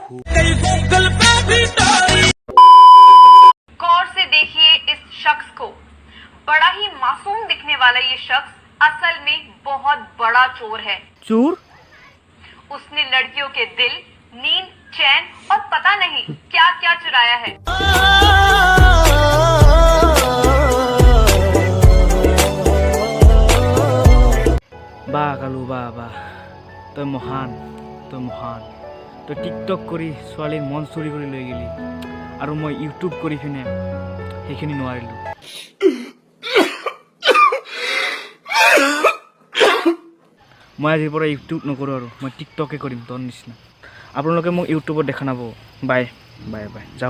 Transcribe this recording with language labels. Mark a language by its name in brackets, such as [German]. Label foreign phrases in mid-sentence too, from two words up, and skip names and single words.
[Hindi] गौर से देखिए इस शख्स को। बड़ा ही मासूम दिखने वाला ये शख्स असल में बहुत बड़ा चोर है। चोर? उसने लड़कियों के दिल, नींद, चैन और पता नहीं क्या क्या चुराया है। [Assamese] বাহ কালু বাহ বাহ তই মহান তই টিকটক কৰি ছোৱালীৰ মন চুৰি কৰি লৈ গেলি আৰু মই ইউটিউব কৰি পিনে সেইখিনি নোৱাৰিলোঁ মই আজিৰ পৰা ইউটিউব নকৰোঁ আৰু মই টিকটকে কৰিম তোৰ নিচিনা আপোনালোকে মোক ইউটিউবত দেখা নাপাব [English] bye bye bye [Assamese] যাওঁ